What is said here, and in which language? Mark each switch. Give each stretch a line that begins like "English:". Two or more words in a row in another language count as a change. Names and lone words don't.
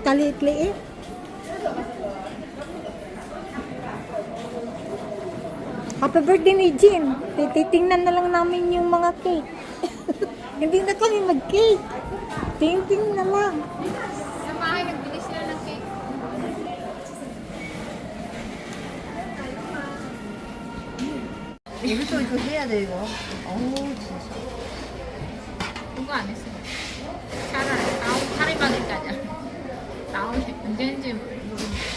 Filipino: Kaliit-liit.
English: Happy birthday
Filipino: ni Jean. Titingnan na lang namin yung mga cake. Hindi na kami mag-cake. Ting-ting na lang. Sa bahay, nagbili sila ng cake.
Korean: 이것도 이거 해야 돼 이거. 어우 진짜. 그거 안 했어. 차라리 다음 파리바게까지. 다음에 언제인지 모르겠어.